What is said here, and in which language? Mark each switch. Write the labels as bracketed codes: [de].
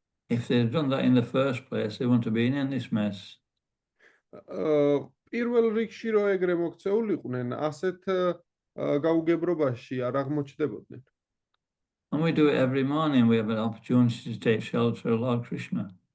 [en] If they'd done that in the first place, they wouldn't have been in this mess. [ka] პირველ რიგში რო ეგრე მოქცეულიყვნენ, ასეთ გაუგებრობაში არ აღმოჩნდებოდნენ. [en] And we do it every morning. We have an opportunity to take shelter of Lord Krishna.